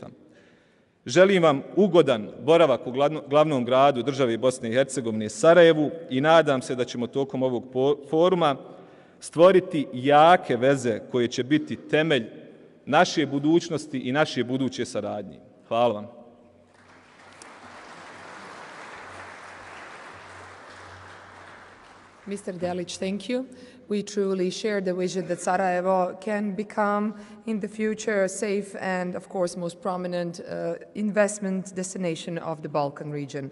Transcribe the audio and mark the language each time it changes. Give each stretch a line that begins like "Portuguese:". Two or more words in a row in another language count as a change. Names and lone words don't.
Bosnian: Želim vam ugodan boravak u glavnom gradu države Bosne i Hercegovine, Sarajevu, i nadam se da ćemo tokom ovog foruma stvoriti jake veze koje će biti temelj naše budućnosti i naše buduće saradnje. Hvala vam.
English: Mr. Delic, thank you. We truly share the vision that Sarajevo can become in the future a safe and, of course, most prominent investment destination of the Balkan region.